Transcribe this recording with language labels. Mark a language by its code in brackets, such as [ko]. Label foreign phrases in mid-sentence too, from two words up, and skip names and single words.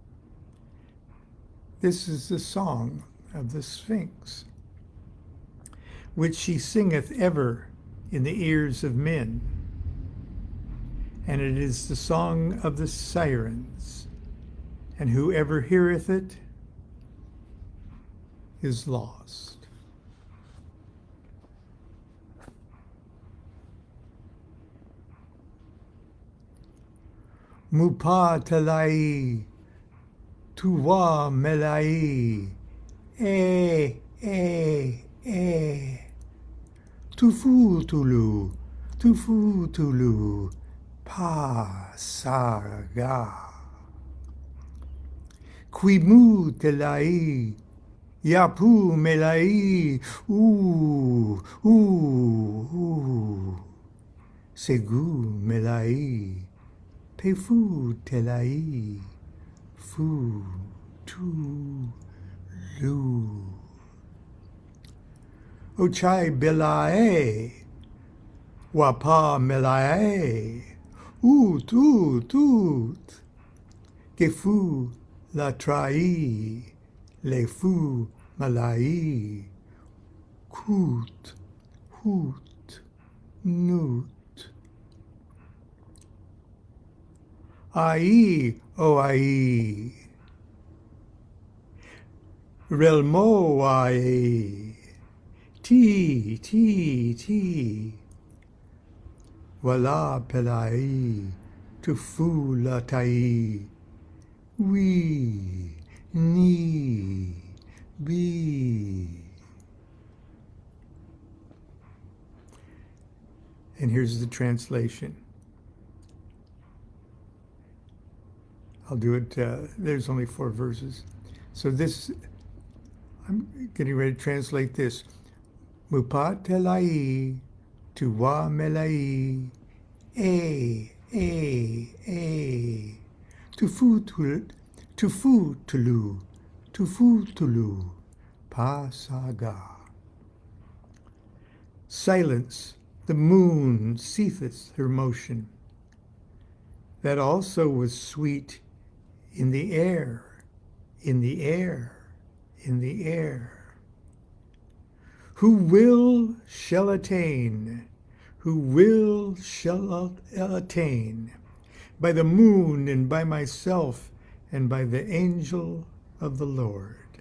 [en] This is the song of the Sphinx, which she singeth ever in the ears of men. And it is the song of the sirens, and whoever heareth it is lost. Mupa talai, tuwa melai, tufu tulu, pa saga. Quimu telai, yapu melai, segu melai, pefu telai, fu tu lu. Ochai belae, wapa melae, tut, kefu la trai, le fu malai, kut, hut, nut. Ai, o ai, relmoae, ti, wala pelai, tufulatai, we, ni, be. And here's the translation. I'll do it, there's only 4 verses. So this, I'm getting ready to translate this. Mupatelai, tuwa melai, tufutulu, pasaga. Silence, the moon ceaseth her motion. That also was sweet in the air, in the air, in the air. Who will shall attain, who will shall attain, by the moon and by myself and by the angel of the Lord.